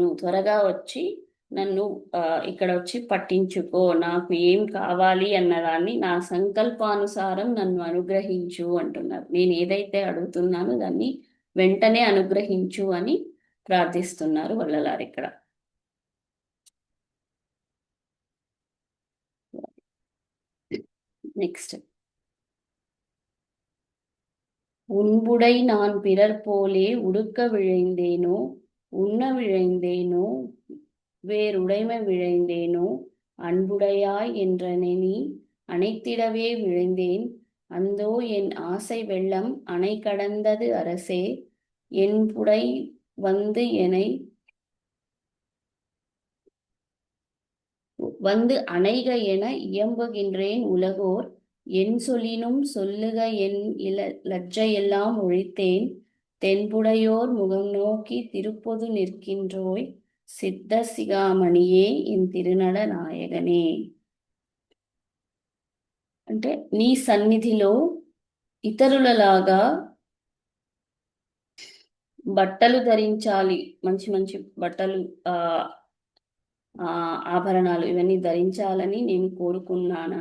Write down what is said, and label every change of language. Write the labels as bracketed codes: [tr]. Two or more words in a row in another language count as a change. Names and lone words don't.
[te] త్వరగా వచ్చి నన్ను ఇక్కడ వచ్చి పట్టించుకో, నాకు ఏం కావాలి అన్నదాన్ని నా సంకల్పానుసారం నన్ను అనుగ్రహించు అంటున్నారు. నేను ఏదైతే అడుగుతున్నానో దాన్ని వెంటనే అనుగ్రహించు అని ప్రార్థిస్తున్నారు వల్లలారు ఇక్కడ. నెక్స్ట్, [ta] உன்புடை நான் பிறர் போலே உடுக்க விழைந்தேனோ உண்ண விழைந்தேனோ வேறுடைமை விழைந்தேனோ அன்புடையாய் என்றனை நீ அணைத்திடவே விழைந்தேன் அந்தோ என் ஆசை வெள்ளம் அணை கடந்தது அரசே என்புடை வந்து எனை வந்து அணைக என இயம்புகின்றேன் உலகோர் என் சொல்லினும் சொல்லுக என் லஜ்ஜையெல்லாம் ஒழித்தேன் தென்புடையோர் முகம் நோக்கி திருப்பொது நிற்கின்றோய் சித்த சிகாமணியே என் திருநட நாயகனே. [te] అంటే నీ సన్నిధిలో ఇతరులలాగా బట్టలు ధరించాలి, మంచి మంచి బట్టలు, ఆభరణాలు ఇవన్నీ ధరించాలని నేను కోరుకున్నానా?